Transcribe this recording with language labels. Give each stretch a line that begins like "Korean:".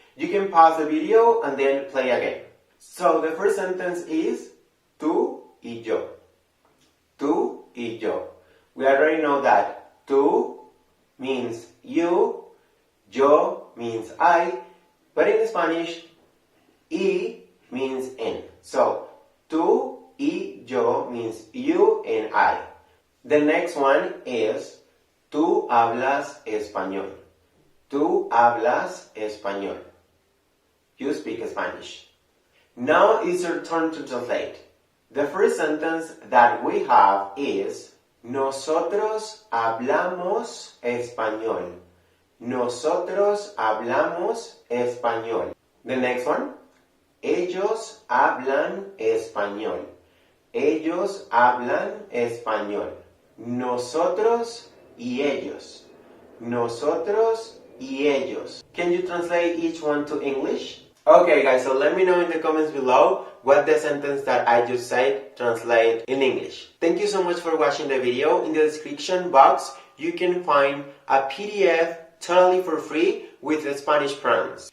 English: You can pause the video and then play again. So the first sentence is
Spanish: tú y yo. Tú y yo.
English: We already know that tú means you, yo means I, but in Spanish, y means en. So,
Spanish: tú y yo
English: means you and I. The next one is
Spanish: tú hablas español. Tú hablas español.
English: You speak Spanish. Now it's your turn to translate. The first sentence that we have is
Spanish: nosotros hablamos español. Nosotros hablamos español.
English: The next one,
Spanish: ellos hablan español. Ellos hablan español. Nosotros y ellos. nosotros y ellos.
English: Can you translate each one to English? Okay guys, so let me know in the comments below what the sentence that I just said translate in English. Thank you so much for watching the video. In the description box you can find a PDF totally for free with the Spanish pronouns.